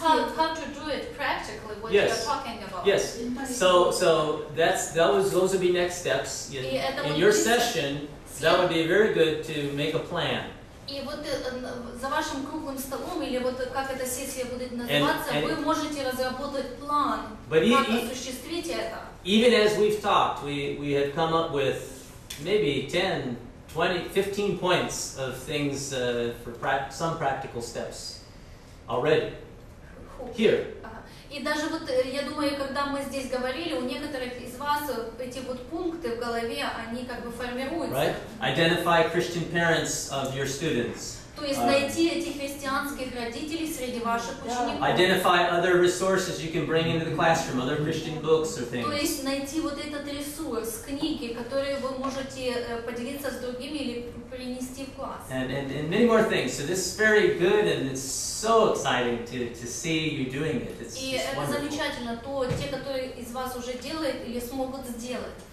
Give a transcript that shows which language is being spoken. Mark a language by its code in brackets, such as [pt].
[en] How to do it practically? What you're talking about? Yes. So those would be next steps in your session. That would be very good to make a plan. [ru] И вот за вашим круглым столом, или вот как эта сессия будет называться, вы можете разработать план, как осуществить это. [en] Even as we've talked, we have come up with maybe 10, 20, 15 points of things for some practical steps already. Here. [ru] И даже вот, я думаю, когда мы здесь говорили, у некоторых из вас эти вот пункты в голове, они как бы формируются. [en] Right? Identify Christian parents of your students. [ru] То То есть найти этих христианских родителей среди ваших учеников. [en] Identify other resources you can bring into the classroom, other Christian books or things. [ru] То есть найти вот этот ресурс, книги, которые вы можете поделиться с другими или принести в класс. [en] And many more things. So this is very good, and it's so exciting to see you doing it. It's [ru] И это [en] wonderful. [ru] замечательно, то те, которые из вас уже делают или смогут сделать.